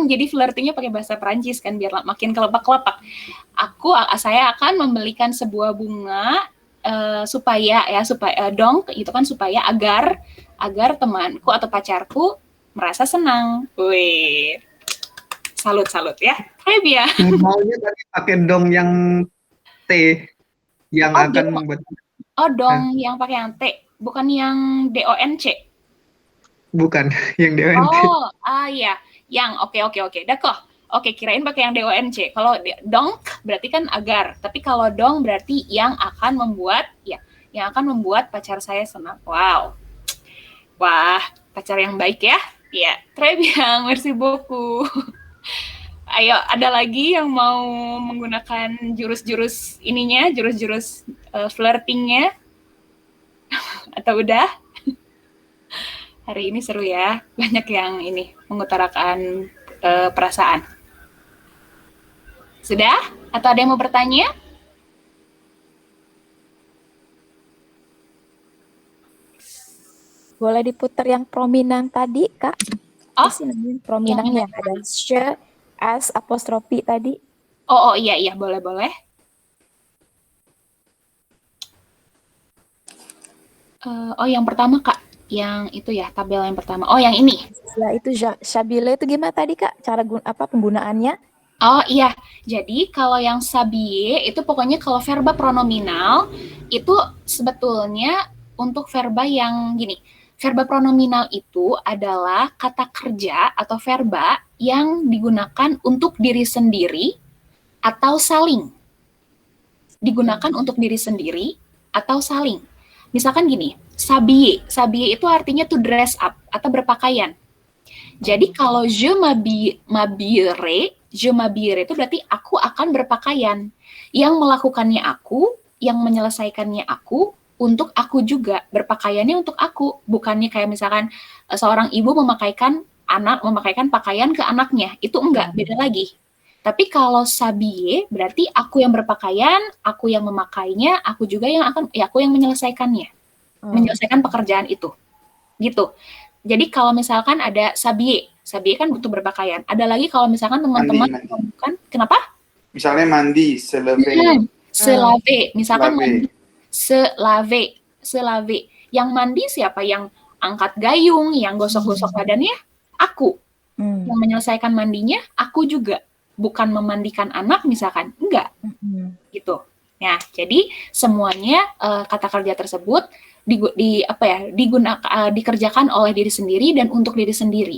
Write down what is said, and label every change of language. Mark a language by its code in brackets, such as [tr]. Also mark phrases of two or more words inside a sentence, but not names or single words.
[id] Jadi flirtingnya pakai bahasa Perancis kan, biar makin kelepak-kelepak. Saya akan membelikan sebuah bunga supaya donc itu kan supaya agar temanku atau pacarku merasa senang. Wih. Salut ya. [fr] Très bien. [id] Maunya tadi pakai dong yang T yang akan membuat. Oh, dong yang pakai yang T, bukan yang DONC. Bukan, yang DONC. Oh, iya. Yang oke. D'accord. Oke, kirain pakai yang DONC. Kalau dong berarti kan agar, tapi kalau dong berarti yang akan membuat pacar saya senang. Wow. Wah, pacar yang baik ya. Ya, [fr] très bien. Merci beaucoup. [id] Ayo, ada lagi yang mau menggunakan jurus-jurus flirtingnya? Atau udah? Hari ini seru ya, banyak yang mengutarakan perasaan. Sudah? Atau ada yang mau bertanya? Boleh diputar yang prominent tadi, Kak? Oh, prominent yang ada she, as, apostrofi tadi. Oh iya, boleh. Yang pertama, Kak. Yang itu ya, tabel yang pertama. Oh, yang ini. Ya, itu Shabile itu gimana tadi, Kak? Cara penggunaannya? Oh iya, jadi kalau yang sabie itu pokoknya kalau verba pronominal itu sebetulnya untuk verba yang gini. Verba pronominal itu adalah kata kerja atau verba yang digunakan untuk diri sendiri atau saling. Digunakan untuk diri sendiri atau saling. Misalkan gini, s'habiller. S'habiller itu artinya [en] to dress up [id] atau berpakaian. Jadi kalau [fr] je m'habillerai [id] itu berarti aku akan berpakaian. Yang melakukannya aku, yang menyelesaikannya aku, untuk aku juga. Berpakaiannya untuk aku. Bukannya kayak misalkan seorang ibu memakaikan pakaian ke anaknya. Itu enggak, beda lagi. Tapi kalau s'habiller berarti aku yang berpakaian, aku yang memakainya, aku yang menyelesaikannya. Menyelesaikan pekerjaan itu. Gitu. Jadi kalau misalkan ada s'habiller kan butuh berpakaian. Ada lagi kalau misalkan teman-teman menemukan, kenapa? Misalnya mandi, [fr] se laver. Se laver. [id] Misalkan mandi, [fr] se laver. [id] Yang mandi siapa? Yang angkat gayung, yang gosok-gosok badannya? Aku. Yang menyelesaikan mandinya, aku juga. Bukan memandikan anak misalkan. Enggak. Gitu. Nah, jadi semuanya kata kerja tersebut dikerjakan oleh diri sendiri dan untuk diri sendiri.